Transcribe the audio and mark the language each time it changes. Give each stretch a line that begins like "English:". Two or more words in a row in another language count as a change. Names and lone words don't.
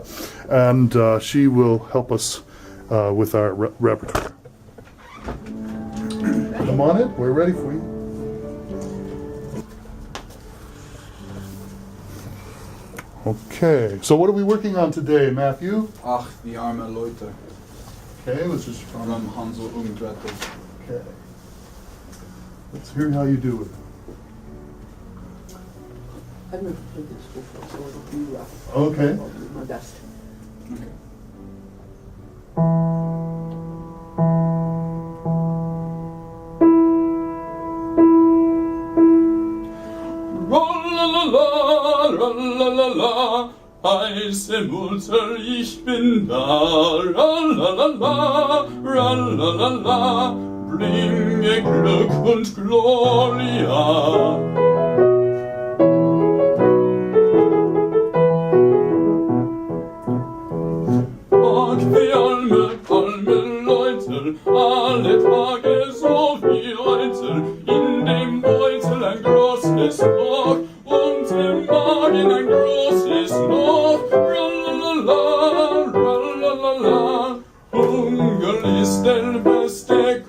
English: And she will help us with our repertoire. Come on in, we're ready for you. Okay, so what are we working on today, Matthew?
German: Ach, die arme Leute.
English: Okay, let's just From Hansel und Gretel. Okay. Let's hear how you do it. I'm going to play this before, so it'll be rough. Okay. I'll do my best. Okay. Ra-la-la-la,
German: heiße Mutter, ich bin da. Ra-la-la-la, ra-la-la-la, bringe Glück und Gloria. Ach, wie arme Leute, alle Tage so wie heute, in dem Beutel ein großes Loch und im Magen ein großes Loch. Ra-la-la-la, ra-la-la-la, Hunger ist der beste